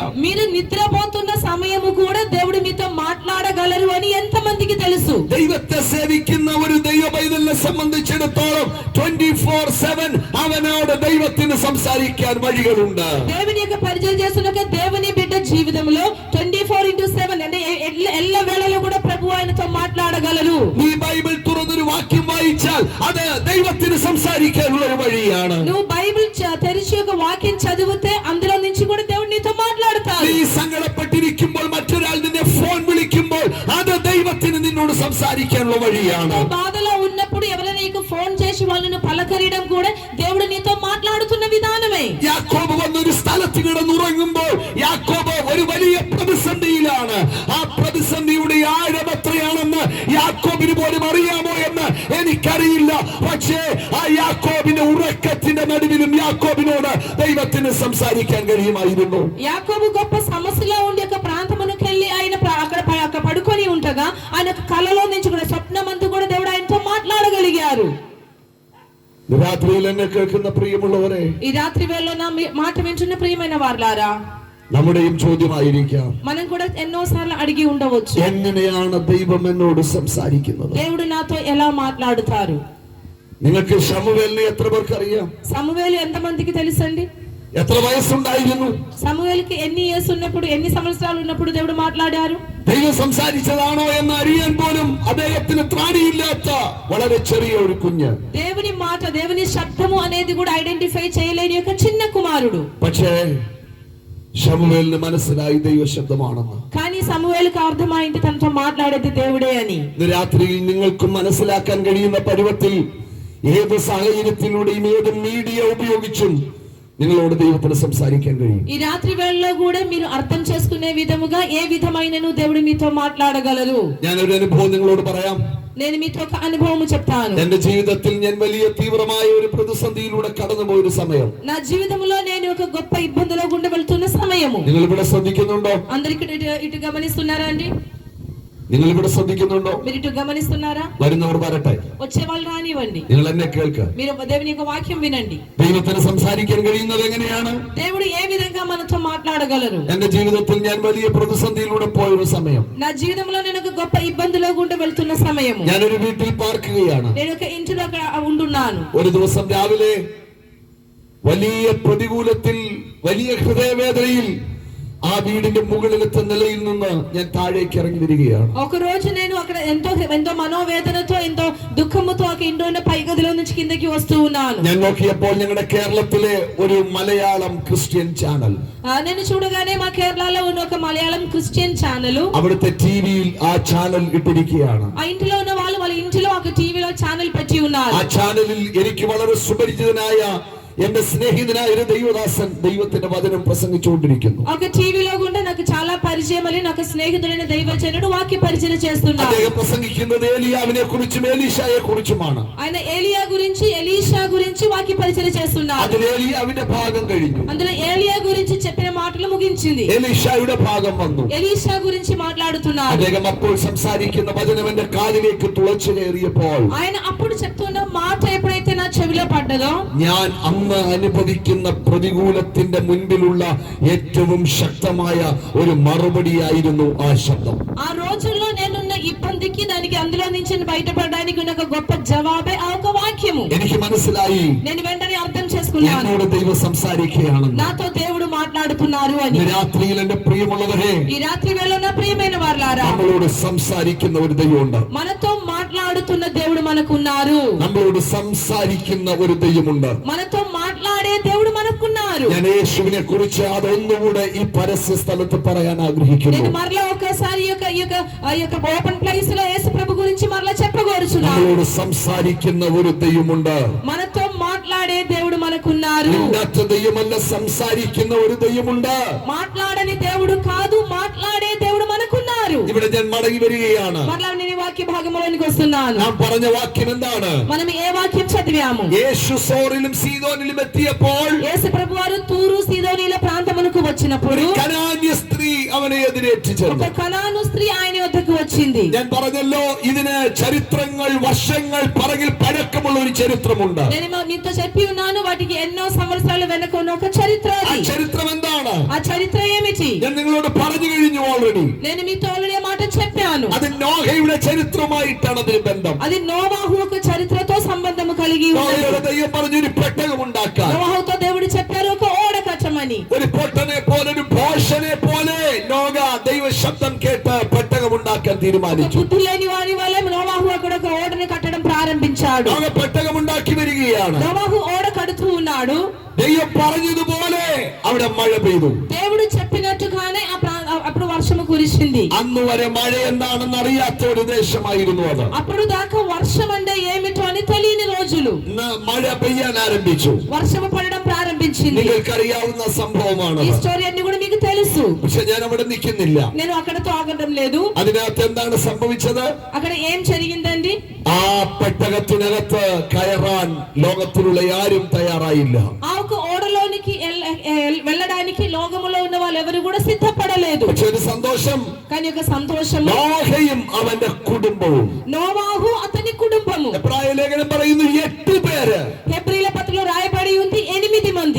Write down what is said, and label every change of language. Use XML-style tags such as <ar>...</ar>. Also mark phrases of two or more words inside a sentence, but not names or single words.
<te>మీరు నిద్రపోతున్న సమయము కూడా దేవుడు మీతో మాట్లాడగలరు అని ఎంత మందికి తెలుసు?</te> <ml>ദൈവത്തെ സേവിക്കുന്ന ഒരു ദൈവ പൈതലിനെ സംബന്ധിച്ചിടത്തോളം 24/7 അവനോട് ദൈവത്തിന് സംസാരിക്കാൻ വഴികളുണ്ട്.</ml> <te>దేవుని యొక్క పరిచయం చేస్తున్న దేవుని బిడ్డ జీవితంలో 24/7 అంటే എല്ലാ వేళలో కూడా ప్రభువు ఆయనతో మాట్లాడగలరు.</te> <ml>നീ ബൈബിൾ തുറന്നൊരു വാക്യം വായിച്ചാൽ അത് ദൈവത്തിന് സംസാരിക്കാനുള്ള ഒരു വഴിയാണ്.</ml> <te>నువ్వు బైబిల్ తెరిచి ఒక వాక్యం చదివితే అందులో నుంచి కూడా దేవుడు నీతో మాట్లాడతాడు.</te> <ml>നീ സങ്കടപ്പെട്ടിരിക്കുമ്പോൾ മറ്റൊരാൾ നിന്നെ ഫോൺ വിളിക്കുമ്പോൾ അത് ദൈവത്തിന് നിന്നോട് സംസാരിക്കാനുള്ള വഴിയാണ്.</ml> <te>బాధలో ఉన్నప్పుడు ఎవరైనా నీకు ఫోన్ చేసి వాళ్ళను పలకరియడం కూడా దేవుడు నీతో మాట్లాడుతున్న విధానమే.</te> <ml>യാക്കോബ് വന്നൊരു സ്ഥലത്ത് കിടന്നുറങ്ങുമ്പോൾ യാക്കോബ് ഒരു വലിയ പ്രതിസന്ധിയിലാണ്. ആ പ്രതിസന്ധിയുടെ ആഴം എത്രയാണെന്ന് യാക്കോബിന് പോലും അറിയാമോ എന്ന് എനിക്കറിയില്ല. പക്ഷേ ആ യാക്കോബിന്റെ ഉറക്കത്തിന്റെ നടുവിലും യാക്കോബിനോട് ദൈവത്തിന് സംസാരിക്കാൻ കഴിയുമായിരുന്നു.</ml> <te>యాకోబు గొప్ప సమస్యలో ఉండి ఒక ప్రాంతమునకు వెళ్ళి ఆయన అక్కడ పడుకొని ఉండగా ఆయన కలలో నుంచి కూడా స్వప్నమంతా కూడా దేవుడు ఆయనతో మాట్లాడగలిగారు.</te> <ml>രാത്രിയിൽ എന്നെ കേൾക്കുന്ന പ്രിയമുള്ളവരെ,</ml> <te>ఈ రాత్రి వేళలో నా మాట వింటున్న ప్రియమైన వారలారా,</te> <ml>നമ്മുടെയും ചോദ്യമായിരിക്കാം,</ml> <te>మనం కూడా ఎన్నో సార్లు అడిగి ఉండవచ్చు,</te> <ml>എങ്ങനെയാണ് ദൈവം എന്നോട് സംസാരിക്കുന്നത്?</ml> <te>దేవుడు నాతో ఎలా మాట్లాడుతారు?</te> <ml>നിങ്ങൾക്ക് ശമൂവേലിനെ എത്ര പേർക്ക് അറിയാം?</ml> <te>సమూయేలు ఎంతమందికి తెలుసండి?</te> <ml>എത്ര വയസ്സുണ്ടായിരുന്നു?</ml> <te>సమూయేలుకి ఎన్ని ఇయర్స్ ఉన్నప్పుడు, ఎన్ని సంవత్సరాలు ఉన్నప్పుడు దేవుడు మాట్లాడారు?</te> <ml>ദൈവം സംസാരിച്ചതാണോ എന്ന് അറിയാൻ പോലും അദ്ദേഹത്തിന് ത്രാണിയില്ലാത്ത വളരെ ചെറിയ ഒരു കുഞ്ഞ്.</ml> <te>దేవుని మాట, దేవుని శబ్దము అనేది కూడా ఐడెంటిఫై చేయలేని ఒక చిన్న కుమారుడు.</te> <ml>പക്ഷേ ശമൂവേലിന് മനസ്സിലായി ദൈവ ശബ്ദമാണെന്ന്.</ml> <te>కానీ సమూయేలుకు అర్థమైంది తనతో మాట్లాడేది దేవుడే అని.</te> <ml>ഇന്ന് രാത്രിയിൽ നിങ്ങൾക്കും മനസ്സിലാക്കാൻ കഴിയുന്ന പരുവത്തിൽ ഏത് സാഹചര്യത്തിലൂടെയും ഏത് മീഡിയ ഉപയോഗിച്ചും നിങ്ങളോട് ദൈവത്തിന് സംസാരിക്കാൻ കഴിയും.</ml> <te>ఈ రాత్రి వేళలో కూడా మీరు అర్థం చేసుకునే విధముగా ఏ విధమైనను దేవుడు మీతో మాట్లాడగలరు.</te> <ml>ഞാനൊരു അനുഭവം നിങ്ങളോട് പറയാം.</ml> <te>నేను మీతో ఒక అనుభవం చెప్తాను.</te> <ml>എന്റെ ജീവിതത്തിൽ ഞാൻ വലിയ തീവ്രമായ ഒരു പ്രതിസന്ധിയിലൂടെ കടന്നുപോയ ഒരു സമയം.</ml> <te>నా జీవితంలో నేను ఒక గొప్ప ఇబ్బందిలో గుండా వెళ్తున్న సమయము.</te> <ml>നിങ്ങൾ ഇവിടെ ശ്രദ്ധിക്കുന്നുണ്ടോ?</ml> <te>అందరికి ఇటు గమనిస్తున్నారా అండి?</te> <ml>നിങ്ങൾ ഇവിടെ ശ്രദ്ധിക്കുന്നുണ്ടോ?</ml> <te>మీరు ఇటు గమనిస్తున్నారా?</te> <ml>വരുന്നവർ വരട്ടെ,</ml> <te>వచ్చే వాళ్ళు రానివ్వండి.</te> <ml>നിങ്ങൾ എന്നെ കേൾക്കുക.</ml> <te>మీరు దేవుని యొక్క వాక్యం వినండి.</te> <ml>ദൈവത്തിന് സംസാരിക്കാൻ കഴിയുന്നത് എങ്ങനെയാണ്?</ml> <te>దేవుడు ఏ విధంగా మనతో మాట్లాడగలరు?</te> <ml>എന്റെ ജീവിതത്തിൽ ഞാൻ വലിയ പ്രതിസന്ധിയിലൂടെ പോയ ഒരു സമയം.</ml> <te>నా జీవితంలో నేను ఒక గొప్ప ఇబ్బందిలో గుండా వెళ్తున్న సమయము.</te> <ml>ഞാനൊരു വീട്ടിൽ പാർക്കുകയാണ്.</ml> <te>నేను ఒక ఇంటిలో ఉంటున్నాను.</te> <ml>ഒരു ദിവസം രാവിലെ വലിയ പ്രതികൂലത്തിൽ, വലിയ ഹൃദയവേദനയിൽ ആ വീടിന്റെ മുകളിലത്തെ നിലയിൽ നിന്ന് ഞാൻ താഴേക്ക് ഇറങ്ങി വരികയാണ്.</ml> <te>ఒక రోజు నేను అక్కడ ఎంతో మనోవేదనతో, ఎంతో దుఃఖముతో ఆ ఇంట్లోనే పై గదిలో నుంచి కిందకి వస్తూ ఉన్నాను.</te> <ml>ഞാൻ നോക്കിയപ്പോൾ ഞങ്ങളുടെ കേരളത്തിലെ ഒരു മലയാളം ക്രിസ്ത്യൻ ചാനൽ,</ml> <te>నేను చూడగానే మా కేరళలో ఉన్న ఒక మలయాళం</te> <en>Christian channel,</en> <ml>അവിടുത്തെ ടിവിയിൽ ആ ചാനൽ ഇട്ടിരിക്കുകയാണ്.</ml> <te>ఆ ఇంటిలో ఉన్న వాళ్ళ ఇంటిలో ఒక టీవీలో ఛానల్ పెట్టి ఉన్నారు.</te> <ml>ആ ചാനലിൽ എനിക്ക് വളരെ സുപരിചിതനായ എന്റെ സ്നേഹിതനായ ഒരു ദൈവദാസൻ ദൈവത്തിന്റെ വചനം പ്രസംഗിച്ചുകൊണ്ടിരിക്കുന്നു.</ml> <te>ఒక టీవీలో కూడా నాకు చాలా పరిచయం అని నాకు స్నేహితుడైన దైవజనుడు వాక్య పరిచయం చేస్తున్నారు.</te> <ml>അദ്ദേഹം ప్రసംഗിക്കുന്നത് ఏలియావిനെ കുറിച്ചും എലീഷയെ കുറിച്ചുമാണ്.</ml> <te>ఆయన ఏలియా గురించి, ఎలీషా గురించి వాక్య పరిచయం చేస్తున్నారు.</te> <ml>അതിൽ ఏలియాവിന്റെ ഭാഗം കഴിഞ്ഞു.</ml> <te>అందులో ఏలియా గురించి చెప్పిన మాటలు ముగించింది.</te> <ml>എലീഷയുടെ ഭാഗം വന്നു.</ml> <te>ఎలీషా గురించి మాట్లాడుతున్నారు.</te> <ml>അദ്ദേഹം അപ്പോൾ സംസാരിക്കുന്ന വചനം എന്റെ കാതിലേക്ക് തുളച്ചു കയറിയപ്പോൾ,</ml> <te>ఆయన అప్పుడు చెప్తున్న మాట ఎప్పుడైతే నా చెవిలో పడ్డదో,</te> <ml>ഞാൻ അന്ന് അനുഭവിക്കുന്ന പ്രതികൂലത്തിന്റെ മുൻപിലുള്ള ഏറ്റവും ശക്തമായ ഒരു മറുപടിയായിരുന്നു ആ ശബ്ദം.</ml> <te>ఆ రోజుల్లో నేనున్న ఇబ్బందికి, దానికి అందులో నుంచి బయటపడడానికి ఉన్న ఒక గొప్ప జవాబే ఆ ఒక వాక్యము.</te> <ml>എനിക്ക് മനസ്സിലായി,</ml> <te>నేను వెంటనే అర్థం చేసుకున్నాను,</te> <ml>എന്നോട് ദൈവം സംസാരിക്കുകയാണെന്ന്.</ml> <te>నాతో దేవుడు మాట్లాడుతున్నారు అని.</te> <ml>രാത്രിയിൽ എന്റെ പ്രിയമുള്ളവരെ,</ml> <te>ఈ రాత్రి వేళ నా ప్రియమైన వారలారా,</te> <ml>നമ്മളോട് സംസാരിക്കുന്ന ഒരു ദൈവമുണ്ട്.</ml> <te>మనతో మాట్లాడుతున్న దేవుడు మనకున్నారు.</te> <ml>നമ്മളോട് സംസാരിക്കുന്ന ഒരു ദൈവമുണ്ട്.</ml> <te>మనతో మాట్లాడే దేవుడు మనకున్నారు.</te> <ml>ഞാൻ യേശുവിനെ കുറിച്ച് അതൊന്നുകൂടെ ഈ പരസ്യ സ്ഥലത്ത് പറയാൻ ആഗ്രഹിക്കുന്നു.</ml> <te>నేను మరలా ఒకసారి ఈ యొక్క</te> <en>open place</en> <te>లో యేసు ప్రభు గురించి మరలా చెప్పగోరుచున్నాను.</te> <ml>നമ്മളോട് സംസാരിക്കുന്ന ഒരു ദൈവമുണ്ട്.</ml> <te>మనతో మాట్లాడే దేవుడు మనకున్నారు.</te> <ml>ഇല്ലാത്ത ദൈവമല്ല, സംസാരിക്കുന്ന ഒരു ദൈവമുണ്ട്.</ml> <te>మాట్లాడని దేవుడు కాదు, మాట్లాడే దేవుడు మనకున్నారు.</te> <ml>ഇവിടെ ഞാൻ മടങ്ങി വരികയാണ്.</ml> <te>మరలా నేను ఈ వాక్య భాగంలోనికి వస్తున్నాను.</te> <ml>നാം പറഞ്ഞ വാക്യം എന്താണ്?</ml> <te>మనం ఏ వాక్యం చదివాము?</te> <ml>యేసు సోరిലും సీదోనిലും എത്തിയപ്പോൾ</ml> <te>యేసు ప్రభు వారు తూరు సీదోనీల ప్రాంతమునకు వచ్చినప్పుడు</te> <ml>കനാന്യ സ്ത്രീ അവനെ എതിരേറ്റ് ചെന്നു.</ml> <te>ఒక కనాను స్త్రీ ఆయన వద్దకు వచ్చింది.</te> <ml>ഞാൻ പറഞ്ഞല്ലോ, ഇതിന് ചരിത്രങ്ങൾ, വർഷങ്ങൾ പറകിൽ പഴക്കമുള്ള ഒരു ചരിത്രമുണ്ട്.</ml> <te>నేను మీతో చెప్పి ఉన్నాను, వాటికి ఎన్నో సంవత్సరాల వెనక ఉన్న ఒక చరిత్ర.</te> <ml>ആ ചരിത്രം എന്താണ്?</ml> <te>ఆ చరిత్ర ఏమిటి?</te> <ml>ഞാൻ നിങ്ങളോട് പറഞ്ഞു കഴിഞ്ഞു ഓൾറെഡി.</ml> <te>నేను మీతో ఆల్రెడీ మాట చెప్పాను.</te> <ml>അത് അത് നോഹയുടെ ചരിത്രമായിട്ടാണ് അതിന് ബന്ധം.</ml> <te>అది నోవాహు యొక్క చరిత్రతో సంబంధం కలిగి ఉంది.</te> <ml>നോഹയുടെ ദൈവം പറഞ്ഞൊരു പെട്ടകം ഉണ്ടാക്കാൻ.</ml> <te>నోవాహుతో దేవుడు చెప్పారు ఒక ఓడ కట్టమని.</te> <ml>ഒരു പൊട്ടനെ പോലെ ഒരു ഭോഷനെ പോലെ നോഹ ദൈവ ശബ്ദം കേട്ട് പെട്ടകം ഉണ്ടാക്കാൻ തീരുമാനിച്ചു.</ml> <te>బుద్ధి లేని వాని వలె నోవాహు అక్కడ ఒక ఓడని కట్టడం ప్రారంభించాడు.</te> <ml>നോഹ പെട്ടകം ഉണ്ടാക്കി വരികയാണ്.</ml> <te>నోవాహు ఓడ కడుతూ ఉన్నాడు.</te> <ml>ദൈവം പറഞ്ഞതുപോലെ അവിടെ മഴ പെയ്തു.</ml> <te>దేవుడు చెప్పినట్టుగానే అప్పుడు వర్షము కురిసింది.</te> <ml>അന്ന് വരെ മഴ എന്താണെന്ന് അറിയാത്ത ഒരു ദേശമായിരുന്നു അത്.</ml> <te>అప్పుడు దాకా వర్షం అంటే ఏమిటో అని తెలియని రోజులు.</te> <ml>മഴ പെയ്യാൻ ആരംഭിച്ചു.</ml> <te>వర్షము పడడం ప్రారంభించింది.</te> <ml>നിങ്ങൾക്കറിയാവുന്ന സംഭവമാണ്.</ml> <te>ఈ స్టోరీ అన్ని కూడా మీకు తెలుసు.</te> <ml>പക്ഷെ ഞാൻ അവിടെ നിൽക്കുന്നില്ല.</ml> <te>నేను అక్కడతో ఆగడం లేదు.</te> <ml>അതിനകത്ത് എന്താണ് സംഭവിച്ചത്?</ml> <te>అక్కడ ఏం జరిగిందండి?</te> <ml>ആ പെട്ടകത്തിനകത്ത് കയറാൻ ലോകത്തിലുള്ള ആരും തയ്യാറായില്ല.</ml> <te>ఆ ఒక ఓడలోనికి వెళ్ళడానికి లోకములో ఉన్న వాళ్ళు ఎవరు కూడా సిద్ధపడలేదు.</te> <ml>പക്ഷെ ഒരു സന്തോഷം.</ml> <te>కానీ ఒక సంతోషం.</te> <ml>നോഹയും അവന്റെ കുടുംബവും.</ml> <te>నోవాహు అతని కుటుంబము.</te> <ml>എബ്രായ ലേഖനം പറയുന്നു 8 പേര്.</ml> <te>హెబ్రీల పత్రికలో రాయబడి ఉంది 8 మంది.</te>